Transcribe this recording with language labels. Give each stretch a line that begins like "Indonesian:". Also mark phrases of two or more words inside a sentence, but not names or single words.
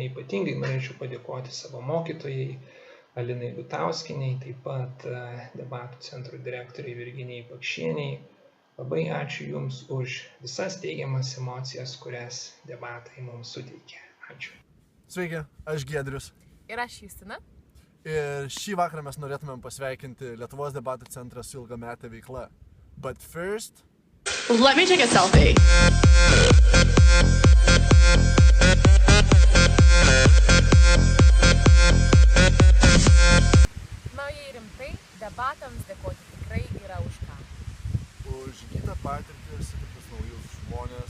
Lithuanian: Ypatingai norėčiau padėkoti savo mokytojai Alinai Gutauskienei, taip pat debatų centro direktoriai Virginijai Pakšienei. Labai ačiū Jums už visas teigiamas emocijas, kurias debatai mums suteikė. Ačiū. Sveiki, aš Giedrius. Ir aš Justina. Ir šį vakarą mes norėtumėm pasveikinti Lietuvos debatų centrą su ilgametė veikla.
English: But first... Let me take a selfie.
Lithuanian: Naujai rimtai, debatams dėkoti tikrai yra už ką. Už įgytą patirtį, sutiktus naujus žmonės.